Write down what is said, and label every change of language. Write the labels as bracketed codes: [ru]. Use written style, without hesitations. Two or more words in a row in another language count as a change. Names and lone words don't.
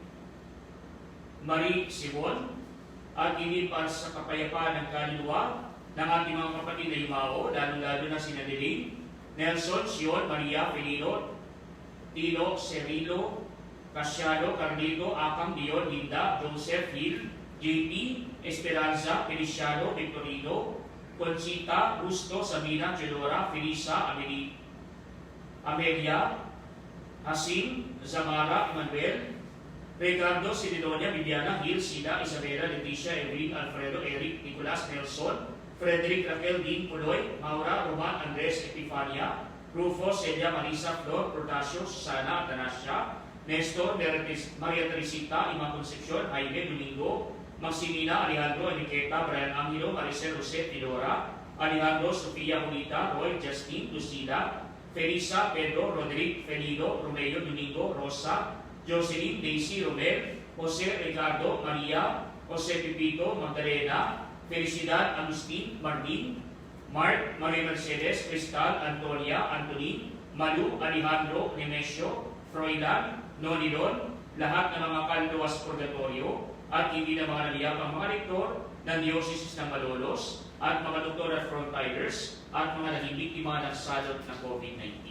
[tl] Marie Simon, at hindi para sa kapayapaan ng kaluluwa ng ating mga kapatid na Yumao, lalo-lalo na si Nadeline, Nelson, Sion, Maria, Felino, Tino, Cerilo, Casiano, Carlito, Akam, Dion, Linda, Joseph, Hill, JP, Esperanza, Feliciano, Victorino, Conchita, Gusto, Sabina, Chedora, Felisa, Amelia, Hasim, Zamara, Emmanuel, Ricardo, Sidilonia, Viviana, Hill, Sida, Isabela, Leticia, Evelyn, Alfredo, Eric, Nicolas, Nelson, Frederick, Raquel, Dean, Puloy, Maura, Roman, Andres, Epifania, Rufo, Celia, Marisa, Flor, Protasio, Susana, Atanasio, Nestor, Maria Teresita, Ima Concepcion, Jaime, Domingo, Maximina, Alejandro, Enriqueta, Brian Angelo, Maricel, Rosette, Tidora, Alejandro, Sofia, Julita, Roy, Justin, Lucila, Felisa, Pedro, Roderick, Felido, Romeo, Domingo, Rosa, Jocelyn, Daisy, Romel, Jose, Ricardo, Maria, Jose Pipito, Magdalena, Felicidad, Agustin, Martin, Mark, Maria Mercedes, Cristal, Antonia, Anthony, Malu, Alejandro, Nemesio, Froilan, Nonilon, lahat ng mga kaluluwas purgatorio at hindi na mga naliyapang mga rektor ng Diocese ng Malolos at mga doktor at frontliners at mga naging biktima ng salot ng COVID-19.